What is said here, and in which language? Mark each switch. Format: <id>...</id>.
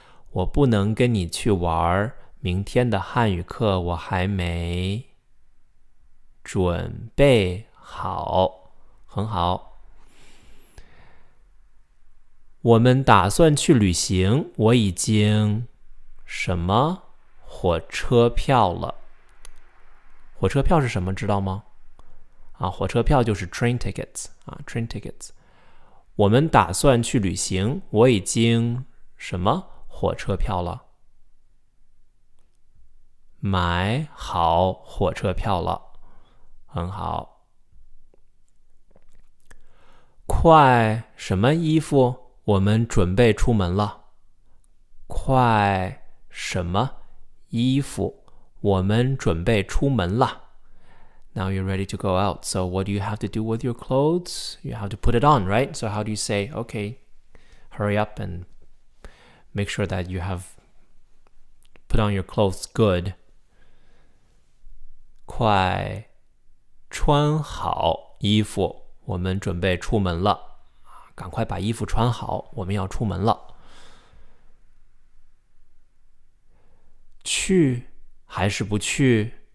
<zh>我不能跟你去玩，明天的汉语课我还没准备好。很好。我们打算去旅行，我已经什么火车票了？火车票是什么？知道吗？火车票就是</zh> <en>train tickets train tickets。</en> <zh>我们打算去旅行，我已经什么火车票了？买好火车票了。很好。快什么衣服？我们准备出门了。快什么衣服？我们准备出门了。</zh> <en>Now you're ready to go out. So what do you have to do with your clothes? You have to put it on, right? So how do you say, okay, hurry up and make sure that you have put on your clothes good.</en> <zh>快穿好衣服，我们准备出门了。赶快把衣服穿好，我们要出门了。去还是不去？</zh>